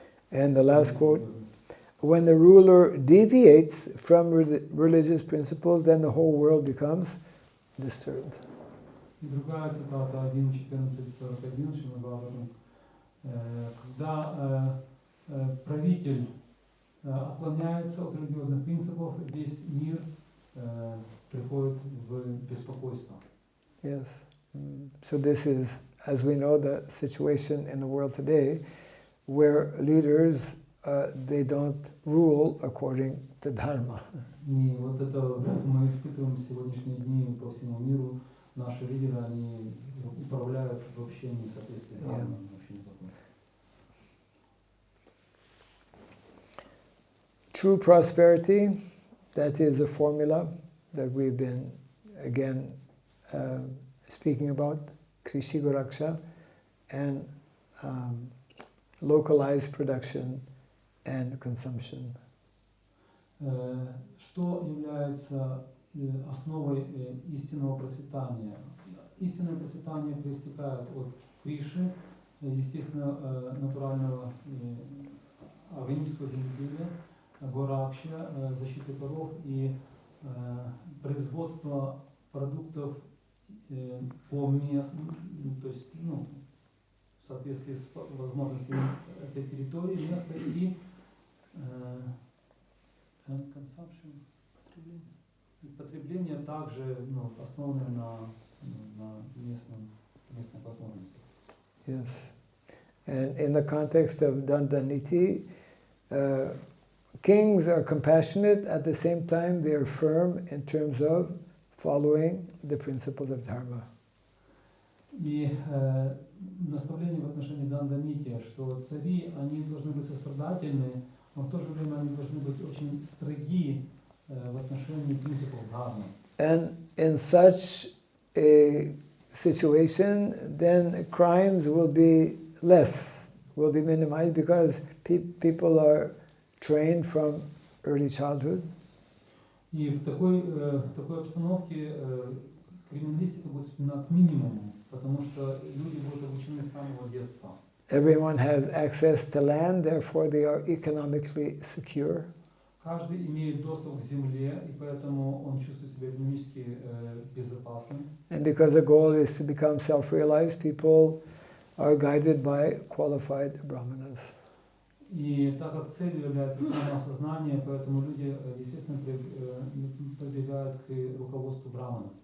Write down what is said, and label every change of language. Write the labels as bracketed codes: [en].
[en] And the last quote, when the ruler deviates from religious principles, then the whole world becomes disturbed. [ru] И другая цитата 1.14.41 Шримад Бхагаватам. Когда правитель отклоняется от религиозных принципов, весь мир приходит в беспокойство. [en] Yes. So this is, as we know, the situation in the world today, where leaders they don't rule according to dharma. [ru] И вот это мы испытываем в сегодняшние дни по всему миру. Наши лидеры, они управляют вообще не в соответствии с дхармой, вообще не такое. [en] True prosperity, that is a formula that we've been, again, speaking about, Krishi Goraksha, and localized production and consumption. [ru] Что является основой истинного процветания? Истинное процветание проистекает от Криши, естественно, натурального органического земледелия, Горакша, защиты коров и производство продуктов по месту, то есть в соответствии с возможностями этой территории, места и consumption, потребление также основанное на местных возможностях. [en] Yes. And in the context of Dandaniti, kings are compassionate, at the same time they are firm in terms of following the principles of dharma. [ru] И наставление в отношении Дандамити, что цари, они должны быть сострадательны, но в то же время они должны быть очень строги в отношении принципов дхармы. [en] And in such a situation, then crimes will be less, will be minimized because people are trained from early childhood. [ru] И в такой обстановке криминалистика будет сведена к минимуму, потому что люди будут обучены с самого детства. [en] Everyone has access to land, therefore they are economically secure. [ru] Каждый имеет доступ к земле, и поэтому он чувствует себя экономически безопасным. [en] And because the goal is to become self-realized, people are guided by qualified brahmanas. [ru] И так как целью является самоосознание, поэтому люди, естественно, прибегают к руководству брамана.